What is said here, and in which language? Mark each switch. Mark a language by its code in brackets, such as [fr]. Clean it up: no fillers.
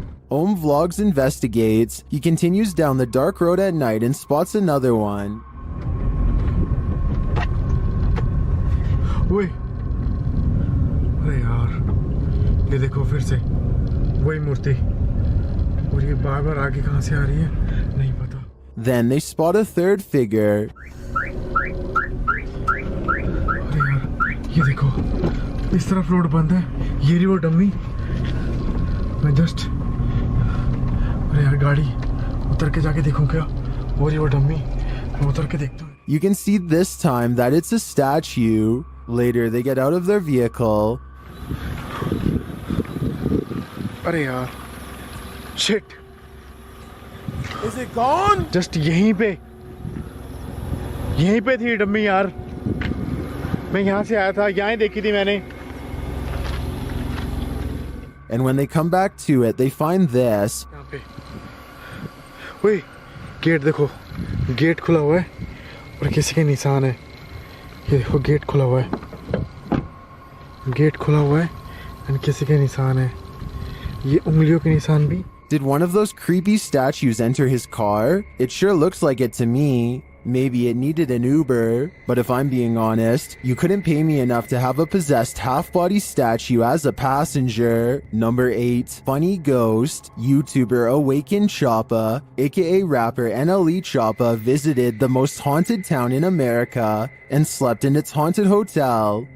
[en] Ohm Vlogs investigates. He continues down the dark road at night and spots another one. [hi] ओए अरे यार ये देखो फिर से वही मूर्ति और ये बार-बार आगे कहां से आ रही है नहीं पता. [en] Then they spot a third figure. [hi] अरे यार ये देखो इस तरफ रोड बंद है ये रही वो डम्मी मैं जस्ट अरे यार गाड़ी उतर के जाके देखूं क्या वो रही वो डम्मी मैं उतर के देखता हूं. [en] You can see this time that it's a statue. Later, they get out of their vehicle. [hi] अरे यार shit. [en] Is it gone? [hi] Just यहीं पे थी डम्मी यार मैं यहाँ से आया था यहाँ ही देखी थी मैंने. [en] And when they come back to it, they find this. [hi] यहाँ पे ओए गेट देखो गेट खुला हुआ है और किसी के निशान है. ये देखो गेट खुला हुआ है एंड किसी के निशान है ये उंगलियों के निशान भी [en] Did one of those creepy statues enter his car? It sure looks like it to me. Maybe it needed an Uber, but if I'm being honest, you couldn't pay me enough to have a possessed half-body statue as a passenger. Number 8, funny ghost. YouTuber Awakened Choppa, aka rapper NLE Choppa, visited the most haunted town in America and slept in its haunted hotel.